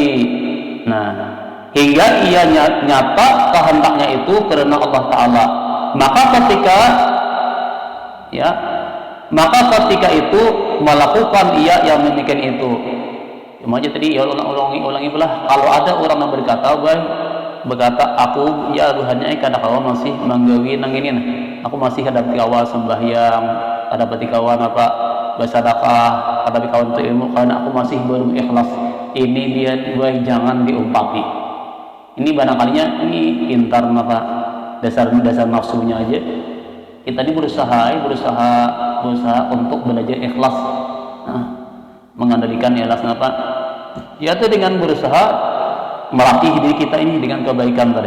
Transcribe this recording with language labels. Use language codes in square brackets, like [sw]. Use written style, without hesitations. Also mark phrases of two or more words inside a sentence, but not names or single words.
[id] Nah, hingga ia nyata kehendaknya itu karena Allah Ta'ala. Maka ketika itu melakukan ia yang demikian itu. Cuma aja tadi ya ulangi pula. Kalau ada orang yang berkata aku ya Tuhannya [bjn] kada kawan masih manggawi nang ini nah. [id] Aku masih hadapi kawan sembahyang, hadapi kawan apa bersedekah, hadapi kawan untuk ilmu karena aku masih belum ikhlas. Ini dia jangan diumpati. Ini barangkalinya ini pintar apa dasar nafsunya aja. Kita ini berusaha untuk belajar ikhlas. Nah, mengandalkan ikhlas apa? Yaitu dengan berusaha melatih diri kita ini dengan kebaikan tadi.